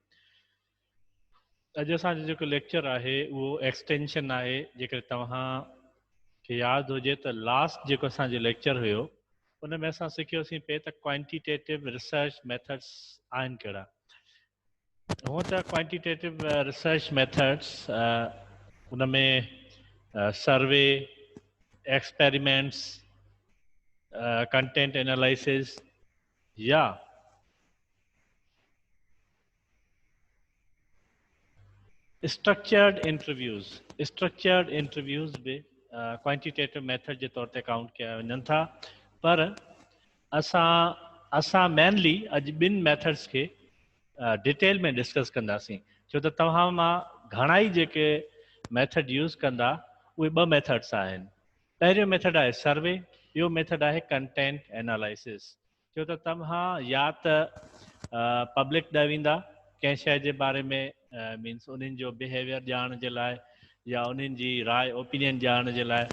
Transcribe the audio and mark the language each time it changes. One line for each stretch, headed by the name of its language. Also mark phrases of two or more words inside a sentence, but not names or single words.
Sindhi: اڄ اسان جو جيڪو ليڪچر آهي اهو ايڪسٽينشن آهي جيڪر توهان کي ياد هجي ته لاسٽ جيڪو اسان جو ليڪچر هيو ان ۾ اسان سکيوسين پي ته
English: quantitative research methods
Sindhi: آهن ڪهڙا هئا ته
English: quantitative research methods
Sindhi: ان ۾
English: survey experiments content analysis
Sindhi: या
English: structured interviews
Urdu: بھی کوانٹیٹیٹو میتھڈ کے طور پے کاؤنٹ کیا
Sindhi: وڃن ٿا پر اسان مينلي اڄ ٻن ميٿڊس ڪي ڊيٽيل ۾ ڊسڪس ڪنداسين ڇو ته توهان مان گهڻا ئي جيڪي
English: method use
Sindhi: ڪندا اهي ٻه ميٿڊس آهن پهريون ميٿڊ آهي سروي ٻيو ميٿڊ آهي
English: content analysis
Sindhi: ڇو ته توهان يا ته پبلڪ ڏي ويندا ڪنهن شيءِ جي باري ۾ مينس انهن جو بيهيويئر ڄاڻڻ جي لاءِ يا انهن جي راءِ اوپينين ڄاڻڻ جي لاءِ या उन्हनि जी राय ओपिनियन ॼाणण जे लाइ